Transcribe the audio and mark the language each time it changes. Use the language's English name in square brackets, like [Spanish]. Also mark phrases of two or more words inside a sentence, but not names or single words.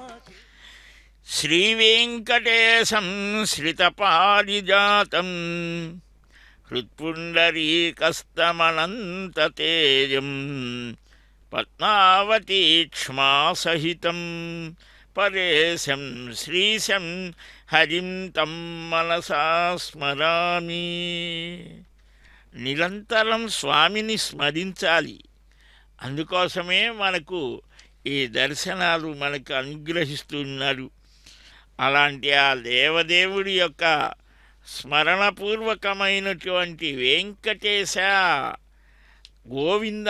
[Sanskrit] श्रीवेङ्कटेशं श्रितपारिजातं हृत्पुण्डरीकस्तमनन्ततेजं पद्मावतीक्ष्मासहितं परेशं श्रीशं हरिं तं मनसा स्मरामि [Telugu] నిరంతరం స్వామిని స్మరించాలి. అందుకోసమే మనకు ఈ దర్శనాలు మనకు అనుగ్రహిస్తున్నారు. అలాంటి ఆ దేవదేవుడి యొక్క స్మరణపూర్వకమైనటువంటి వెంకటేశ గోవింద